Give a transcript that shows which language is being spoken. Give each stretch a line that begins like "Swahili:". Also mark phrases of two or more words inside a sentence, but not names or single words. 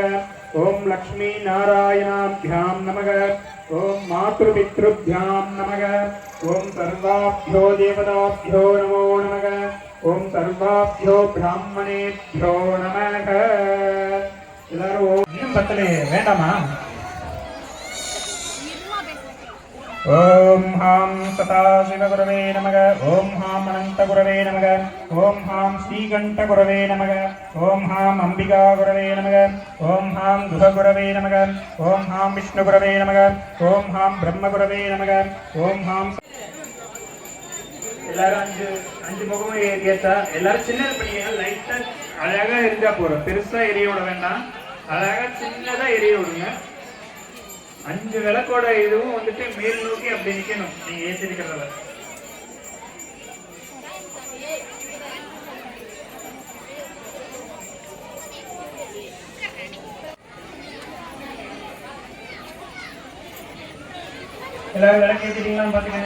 Sanskrit: ओम लक्ष्मी नारायणाभ्यां नमः। ओम मातृपितृभ्यां नमः। ओम सर्वाभ्यो देवताभ्यो नमो नमः। ओम सर्वाभ्यो ब्राह्मणेभ्यो नमः।
Tamil: எல்லாரும் இன்னும் பத்தலே வேண்டாமா?
Sanskrit: ओम हां सदाशिवगुरवे नमः। ओम हां अनंतगुरवे नमः। ओम हां श्रीकंठगुरवे नमः। ओम हां अंबिकागुरवे नमः। ओम हां दुर्गगुरवे नमः। ओम हां विष्णुगुरवे नमः। ओम हां ब्रह्मगुरवे नमः। ओम हां
Tamil: எல்லாரும் அஞ்சு முகமும் ஏறியாச்சா? எல்லாரும் சின்னது பண்ணிங்க. லைட்டா அழகா எரிஞ்சா போறோம். பெருசா எரிய விட வேண்டாம். அழகா சின்னதா எரிய விடுங்க. 5 விளக்கோட இதுவும் வந்துட்டு மேல் நோக்கி அப்படி நிக்கணும். நீங்க ஏற்றிருக்கிறத எல்லாரும் விளக்கு ஏற்றிட்டீங்களான்னு பாத்துக்கோங்க.